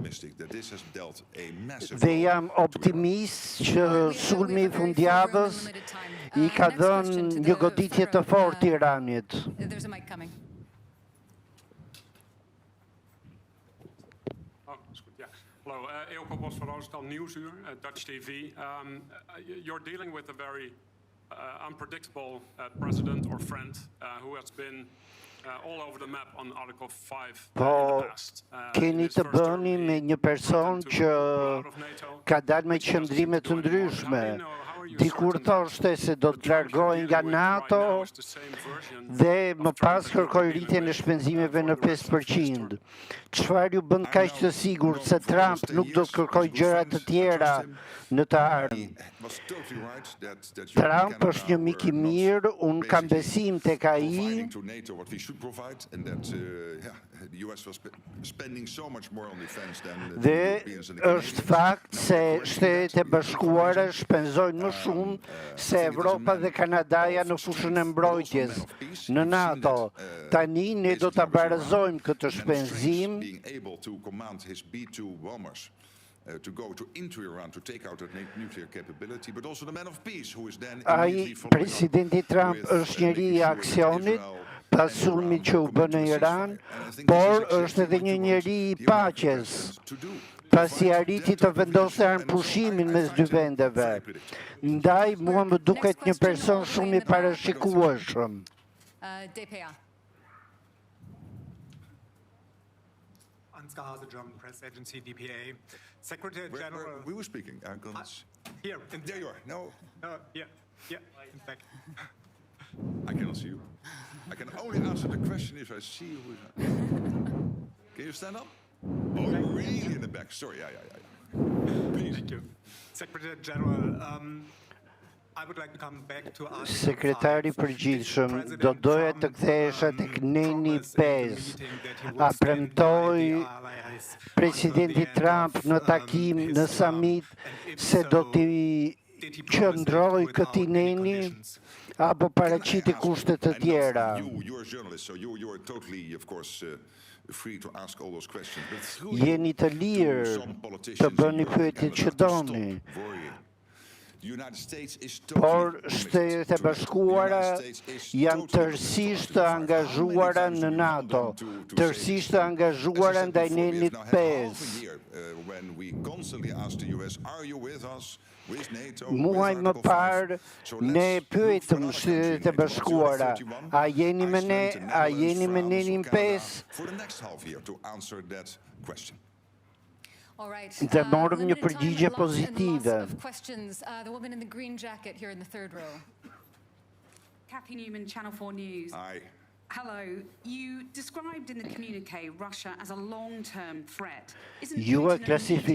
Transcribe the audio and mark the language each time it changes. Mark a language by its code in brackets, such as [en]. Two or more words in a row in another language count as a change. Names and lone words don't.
[sq] Dhe jam optimist që sulmi i fundjavës I ka dhënë një goditje të fortë Iranit. [en] Hello, Eelco Bos van Roosendaal Nieuwsuur, Dutch TV. You're dealing with a very unpredictable president or friend who has been all over the map on Article 5 in the past. [sq] Keni të bëni me një person që ka dalë me qëndrime të ndryshme. Dikur thoshte se do të largohen nga NATO dhe më pas kërkoi rritjen e shpenzimeve në 5%. Çfarë ju bën kaq të sigurt se Trump nuk do të kërkojë gjëra të tjera në të ardhmen? Trump është një mik I mirë, unë kam besim tek ai [en] should provide, and that the US was spending so much more on defense than the [sq] Dhe [en] Europeans and the [sq] është [en] Canadians. [sq] fakt se Shtetet e Bashkuara shpenzojnë më shumë se Evropa dhe Kanadaja në fushën e mbrojtjes në NATO. Tani ne do ta barazojmë këtë shpenzim [en] being able to command his B-2 bombers to go into Iran to take out that nuclear capability, but also the man of peace who is then immediately [sq] Ai, [en] following up [sq] Presidenti Trump [en] with, [sq] është njeri [en] making [sq] I [en] sure that [sq] aksionit, [en] Israel [sq] pas [en] and [sq] sulmit [en] Iran [sq] që u [en] commit [sq] bë [en] to [sq] në [en] a [sq] Iran, [en] ceasefire. And I think this [sq] por [en] is [sq] është [en] exactly [sq] edhe [en] what [sq] një [en] you [sq] njeri [en] want [sq] I [en] the American [sq] paqes, [en] president to do. [sq] pasi arriti të vendosë armë pushimin mes dy vendeve. Ndaj, mua më duket një person shumë I parashikueshëm. [en] DPA. Ansgar Hase, German press agency, DPA. Secretary Where General. we were speaking. Here. There you are. No, Yeah, in fact. I cannot see you. I can only answer the question if I see you. Can you stand up? Oh, you're really in the back. Sorry, yeah. Please. Thank you. Secretary General, I would like to come back to Article [sq] Sekretari [en] 5. [sq] përgjithshëm, [en] President [sq] do doja të [en] Trump, [sq] kthehesha tek neni [en] promised in the [sq] 5. [en] meeting that he [sq] A [en] would stand by [sq] premtoi [en] the allies [sq] Presidenti [en] until the end [sq] Trump [en] of, [sq] në takim [en] his [sq] në [en] term. [sq] summit [en] And if [sq] se do [en] so, [sq] t'i [en] did he promise that [sq] qëndroj [en] without [sq] këtij [en] any [sq] neni [en] conditions? [sq] apo paraqiti kushte të tjera. [en] You're a journalist, so you're totally, of course, free to ask all those questions. But through you, [sq] Jeni të [en] to [sq] lirë [en] some [sq] të [en] politicians [sq] bëni [en] in Europe [sq] pyetjet [en] and [sq] që [en] Canada to stop [sq] doni. [en] worrying. The United States is [sq] Por [en] totally [sq] Shtetet e [en] committed to it. [sq] Bashkuara [en] The United States is [sq] janë [en] totally [sq] tërësisht [en] committed [sq] të [en] to it. How many [sq] angazhuara [en] times do [sq] në [en] we want [sq] NATO, [en] them to say [sq] tërësisht [en] this? [sq] të angazhuara [en] As I said [sq] ndaj [en] before, we have [sq] nenit [en] now had half [sq] 5. [en] a year when we constantly ask the US, are you with us? With NATO, [sq] Muaj [en] with [sq] më [en] Article 5? [sq] parë, [en] So [sq] ne [en] let's look for [sq] pyetëm [en] another [sq] Shtetet e [en] country, NATO. [sq] Bashkuara, [en] Once you have 31, [sq] a jeni me ne, [en] Iceland, the [sq] a [en] Netherlands, [sq] jeni me [en] France, [sq] nenin [en] or Canada, [sq] 5? [en] for the next half year to answer that question. All right. [sq] Dhe morëm një [en] Limited time [sq] përgjigje [en] and lots [sq] pozitive. [en] of questions. The woman in the green jacket here in the third row. Kathy Newman, Channel 4 News. Aye. Hello. You described in the communique Russia as a long-term threat. Isn't [sq] Ju e [en] Putin an immediate